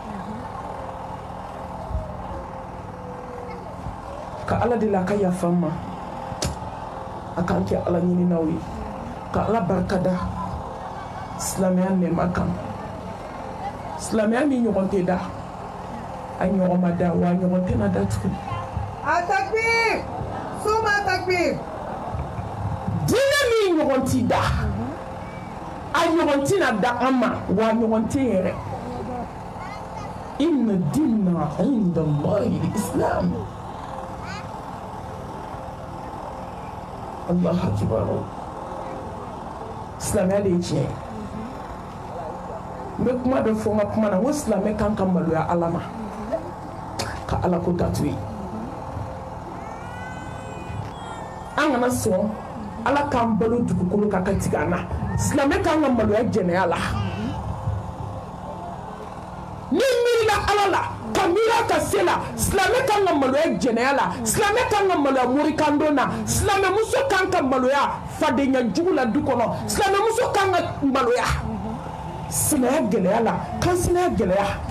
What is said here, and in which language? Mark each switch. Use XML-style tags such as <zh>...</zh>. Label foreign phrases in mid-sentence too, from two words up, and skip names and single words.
<bm>ka ala deli a ka yafa n ma a k'an kɛ ala ɲininaw ye ka ala barikada silamɛya nɛɛma kan silamɛya min ɲɔgɔn tɛ da a ɲɔgɔn ma da wa a ɲɔgɔn tɛna da tuguni</bm> <ar>تكبير! ثم تكبير!</ar> <bm>diinɛ min ɲɔgɔn t'i da a ɲɔgɔn tɛna da an ma wa a ɲɔgɔn tɛ yɛrɛ</bm> <ar>إن الدين عند الله الإسلام الله أكبر</ar> <bm>silamɛya de ye tiɲɛ ye n bɛ kuma dɔ fɔ n ka kuma na n ko silamɛ kan ka maloya ala ma ka ala ko datu ye an kana sɔn ala k'an balo dugukolo kan ka tigɛ an na silamɛ kan ka maloya jɛnɛya la ni miirila ala la ka miira ka se la silamɛ kan ka maloya jɛnɛya la silamɛ kan ka maloya morikando na silamɛmuso kan ka maloya fadenya jugu la du kɔnɔ silamɛmuso kan ka maloya sinaya gɛlɛya la kan sinaya gɛlɛya</bm>